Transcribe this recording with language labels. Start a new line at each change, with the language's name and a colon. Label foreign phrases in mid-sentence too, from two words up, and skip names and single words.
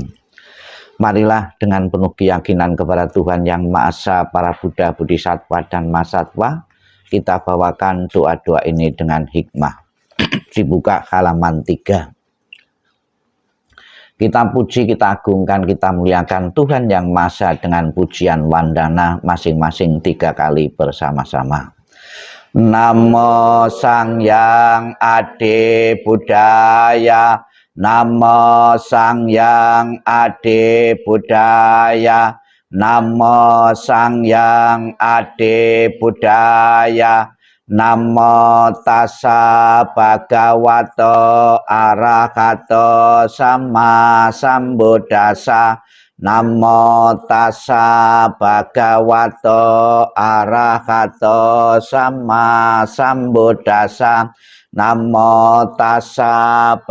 Indonesian: Marilah dengan penuh keyakinan kepada Tuhan Yang Maha Esa, para Buddha, Bodhisattva, dan Mahasatwa, kita bawakan doa-doa ini dengan hikmah. Dibuka halaman 3. Kita puji, kita agungkan, kita muliakan Tuhan Yang Maha Esa dengan pujian wandana masing-masing 3 kali bersama-sama.
Pali: Namo Sang Hyang Adi Budaya, Namo Sang Hyang Adi Budaya, Namo Sang Hyang Adi Budaya, Namo Tassa Bhagavato Arahato Sama Sambuddhassa, Namo Tassa Bhagavato Arahato Sama Sambuddhassa, Namo Tassa